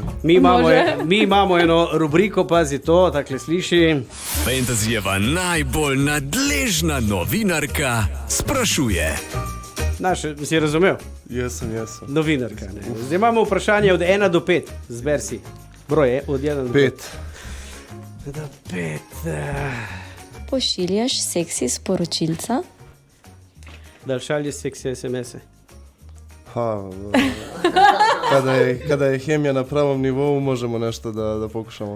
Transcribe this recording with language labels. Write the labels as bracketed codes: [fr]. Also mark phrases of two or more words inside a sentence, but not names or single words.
[sl] Mi imamo eno rubriko, pazi to, takle sliši. Fantasyjeva najbolj nadležna novinarka sprašuje. Si razumel? [sr] Jesem. [sl] Novinarka. Ne? Zdaj imamo vprašanje od 1 do 5. Zber si. [sr] Broj je od 1 do 5. 5. Do 5. [sl] Pošiljaš seksi sporočilca? [sr] Da li šalješ seksi SMS-e? Kada je hemija na pravom nivou, možemo nešto da pokušamo.